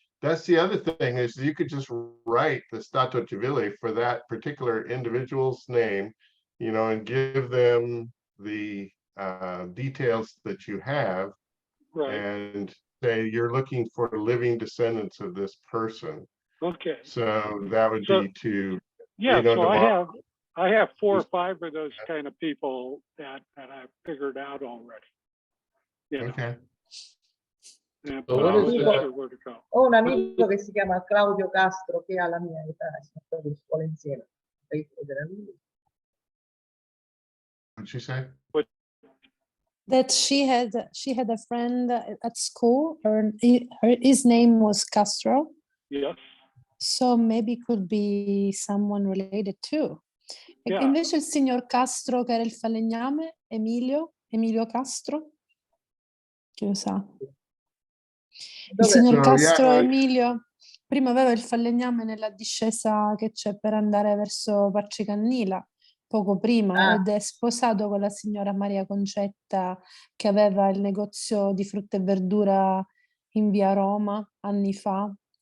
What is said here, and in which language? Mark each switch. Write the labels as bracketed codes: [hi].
[en] That's the other thing, is you could just write the Stato Civile for that particular individual's name, you know, and give them the details that you have, and say you're looking for living descendants of this person. Okay. So that would be to, yeah. So I have 4 or 5 of those kind of people that I've figured out already. You know. Okay. [it] Ho un amico che si chiama Claudio Castro che ha la mia età, siamo stati a scuola insieme. [en] What'd she say? That she had a friend at school. His name was Castro. Yes. So maybe could be someone related too. Yeah. [it] E invece il signor Castro, che era il falegname, Emilio Castro, chi lo sa? Il signor Castro Emilio prima aveva il falegname nella discesa che c'è per andare verso Parcicannila, poco prima, ed è sposato con la signora Maria Concetta, che aveva il negozio di frutta e verdura in via Roma anni fa.